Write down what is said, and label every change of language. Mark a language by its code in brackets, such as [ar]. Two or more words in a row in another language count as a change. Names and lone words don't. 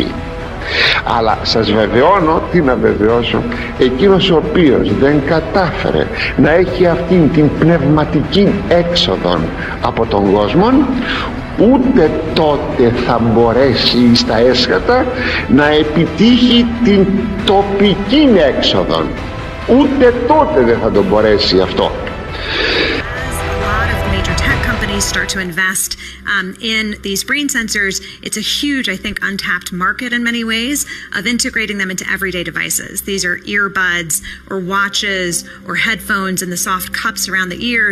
[el] Αλλά σας βεβαιώνω, τι να βεβαιώσω, εκείνος ο οποίος δεν κατάφερε να έχει αυτήν την πνευματική έξοδο από τον κόσμο, ούτε τότε θα μπορέσει στα έσχατα να επιτύχει την τοπική έξοδο. Ούτε τότε δεν θα το μπορέσει αυτό. [en] Start to invest in these brain sensors, it's a huge, I think, untapped market in many ways of integrating them into everyday devices. These are earbuds or watches or headphones and the soft cups around the ears.